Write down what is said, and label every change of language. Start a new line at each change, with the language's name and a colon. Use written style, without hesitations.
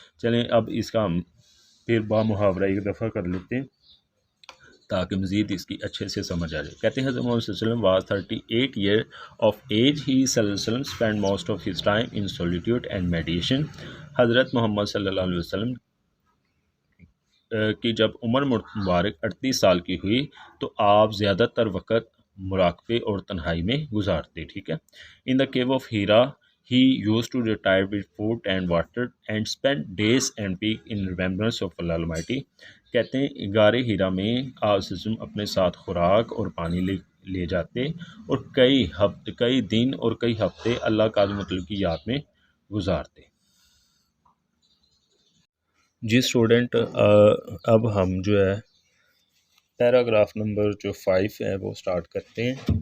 Urdu: چلیں اب اس کا ہم پھر با محاورہ ایک دفعہ کر لیتے ہیں تاکہ مزید اس کی اچھے سے سمجھ آ جائے. کہتے ہیں حضرت محمد صلی اللہ علیہ وسلم was 38
English: year of age. He صلی اللہ علیہ وسلم spent most of his time in solitude and meditation.
Urdu: حضرت محمد صلی اللہ علیہ وسلم کی جب عمر مبارک 38 سال کی ہوئی تو آپ زیادہ تر وقت مراقبے اور تنہائی میں گزارتے. ٹھیک ہے.
English: In the cave of Hira he used to retire with food and water and spend days and week in remembrance of Allah Almighty.
Urdu: کہتے ہیں غار ہیرا میں آپ اپنے ساتھ خوراک اور پانی لے جاتے اور کئی دن اور کئی ہفتے اللہ قادر مطلق کی یاد میں گزارتے. جی اسٹوڈنٹ اب ہم جو ہے پیراگراف نمبر جو 5 ہے وہ سٹارٹ کرتے ہیں.